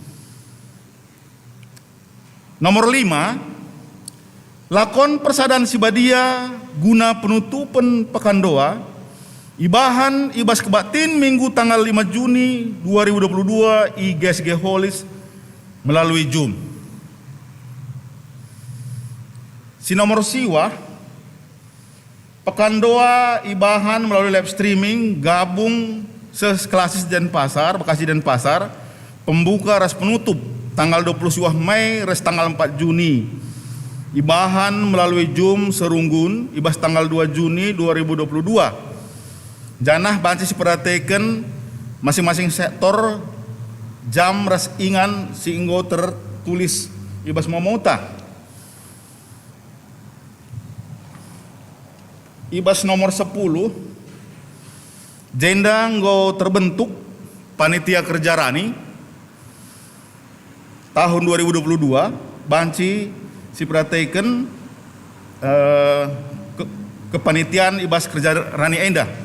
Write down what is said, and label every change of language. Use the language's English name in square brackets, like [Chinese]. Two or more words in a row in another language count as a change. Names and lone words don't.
[Batak Karo] Nomor 5, lakon persadaan sibadia guna penutupan pekandoa ibahan ibas kebatin minggu tanggal 5 Juni 2022 IGSG Holis melalui Zoom. Si nomor siwa pekandoa ibahan melalui [English] live streaming [Batak Karo] gabung seklasis Denpasar, Bekasi Denpasar, pembuka ras penutup tanggal 20 Mei res tanggal 4 Juni. Ibahan melalui Zoom serunggun ibas tanggal 2 Juni 2022. Janah banci perhatikan masing-masing sektor jam ras ingan singgo tertulis ibas momota. Ibas nomor 10, Jenda nggo terbentuk panitia kerja Rani tahun 2022 banci si prateken kepanitiaan ibas kerja Rani Endah.